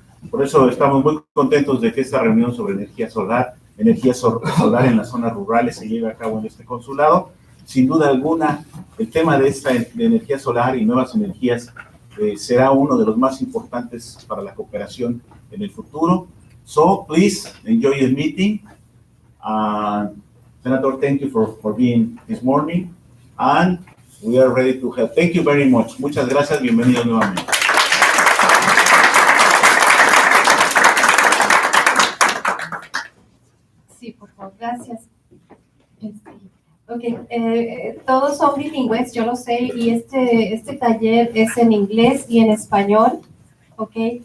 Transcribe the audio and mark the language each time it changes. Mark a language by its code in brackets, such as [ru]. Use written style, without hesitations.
[es] Por eso estamos muy contentos de que esta reunión sobre energía solar en las zonas rurales se lleve a cabo en este consulado. Sin duda alguna, el tema de energía solar y nuevas energías será uno de los más importantes para la cooperación en el futuro. [en] So, please enjoy the meeting. Senator, thank you for being this morning, and we are ready to help. Thank you very much. [es] Muchas gracias. Bienvenidos nuevamente. Sí, por favor, gracias. Ok, todos son bilingües, yo lo sé, y este taller es en inglés y en español, ok.